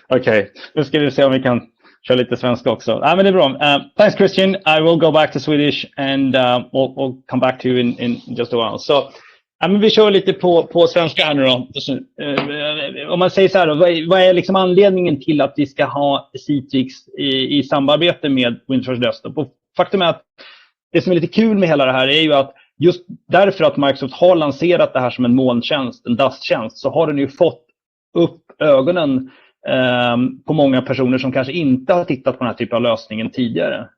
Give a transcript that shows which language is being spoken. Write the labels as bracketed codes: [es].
[sv] Okay, nu ska vi se om vi kan köra lite svenska också. Men det är bra. [en] Thanks, [sv] Christian. [en] I will go back to Swedish and we'll come back to you in just a while. [sv] So, men vi kör lite på svenska här nu då. Om man säger så här då, vad är liksom anledningen till att vi ska ha Citrix i samarbete med Windows Desktop? Och faktum är att det som är lite kul med hela det här är ju att just därför att Microsoft har lanserat det här som en molntjänst, en DAS-tjänst, så har den ju fått upp ögonen på många personer som kanske inte har tittat på den här typen av lösningen tidigare.